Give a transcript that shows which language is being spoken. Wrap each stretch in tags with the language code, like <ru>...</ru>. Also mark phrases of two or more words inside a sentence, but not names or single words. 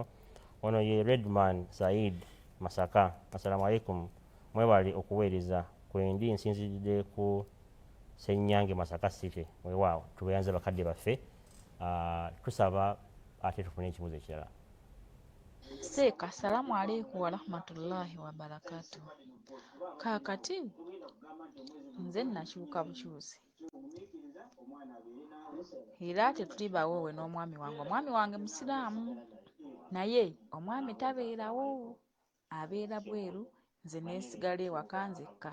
<lg>Ono ye Redman Said Masaka,</lg> <ar>السلام عليكم,</ar> <lg>mwebale okuweereza kwendi nsinzidde ku Ssenyange Masaka City. Weewaawo tubeyanza bakadde baffe, tusaba ate tufune ekibuuzo ekirala. Seeka,</lg> <ar>سلام عليكم ورحمة الله وبركاته.</ar> <lg>Kaakati nze nakyuka bukyusi era tetuli bawoowe n'omwami wange. Omwami wange musiraamu naye omwami tabeerawo, abeera bweru, nze neesigala ewaka nzekka.</lg>